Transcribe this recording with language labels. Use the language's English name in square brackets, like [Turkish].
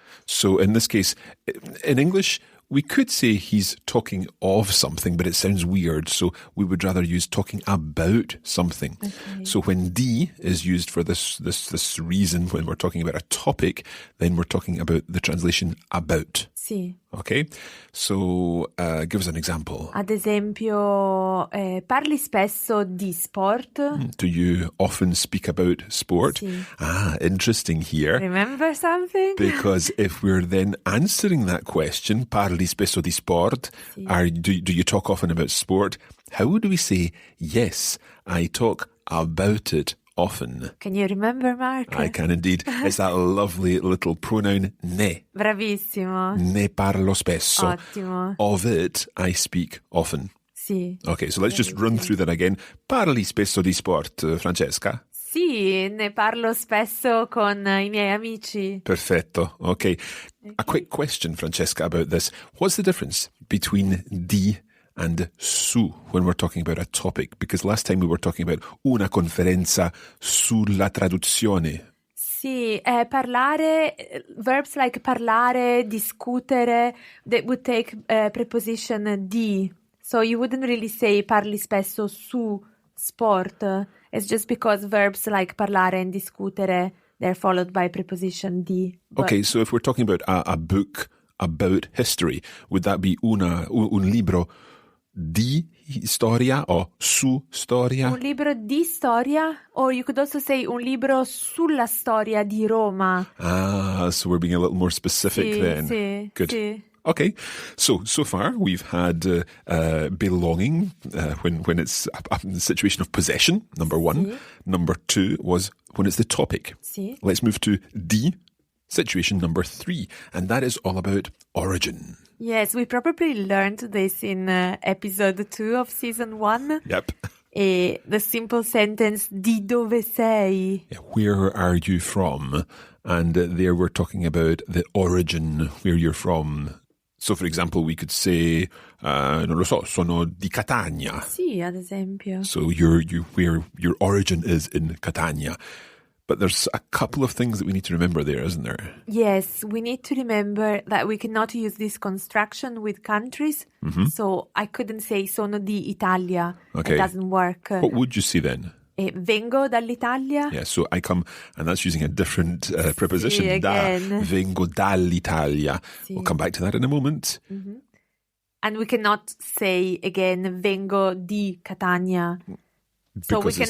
[English] So in this case, in English, we could say he's talking of something, but it sounds weird. So we would rather use talking about something. Okay. So when di is used for this reason, when we're talking about a topic, then we're talking about the translation about. [Italian] Sì. [English] Okay? So give us an example. [Italian] Ad esempio, parli spesso di sport? [English] Do you often speak about sport? [Italian] Sì. [English] Ah, interesting here. Remember something? Because if we're then answering that question, [Italian] parli spesso di sport, [English] do you talk often about sport? How do we say, yes, I talk about it often? Can you remember, Mark? I can indeed. It's that lovely little pronoun ne. [Italian] Bravissimo. Ne parlo spesso. Ottimo. [English] Of it, I speak often. [Italian] Sì. [English] Okay, so let's just run through that again. [Italian] Parli spesso di sport, Francesca? Sì, ne parlo spesso con I miei amici. Perfetto. Okay. [English] A quick question, Francesca, about this. What's the difference between di and su when we're talking about a topic? Because last time we were talking about [Italian] una conferenza sulla traduzione. [English] Sì, parlare, verbs like parlare, discutere, they would take preposition di. So you wouldn't really say parli spesso su sport. It's just because verbs like parlare and discutere, they're followed by preposition di. Okay, so if we're talking about a book about history, would that be un libro di storia or su storia? [Italian] Un libro di storia, [English] or you could also say [Italian] un libro sulla storia di Roma. [English] Ah, so we're being a little more specific [Italian] Sì, [English] then. [Italian] sì, [English] Good. [Italian] sì. [English] Okay, so far we've had belonging when it's a situation of possession, number 1. [Italian] Sì. [English] Number 2 was when it's the topic. [Italian] Sì. [English] Let's move to di, situation number 3, and that is all about origin. Yes, we probably learned this in episode 2 of season 1. Yep. the simple sentence [Italian] di dove sei. [English] Yeah, where are you from? And there we're talking about the origin, where you're from. So, for example, we could say, [Italian] non lo so, sono di Catania. Sì, ad esempio. [English] So where your origin is in Catania. But there's a couple of things that we need to remember there, isn't there? Yes, we need to remember that we cannot use this construction with countries. So I couldn't say [Italian] sono di Italia. [English] Okay. It doesn't work. What would you say then? [Italian] Vengo dall'Italia. [English] Yeah, so I come, and that's using a different preposition. [Italian] Sì, [English] again. [Italian] Vengo dall'Italia. Sì. [English] We'll come back to that in a moment. And we cannot say again [Italian] vengo di Catania. [English] So we Because this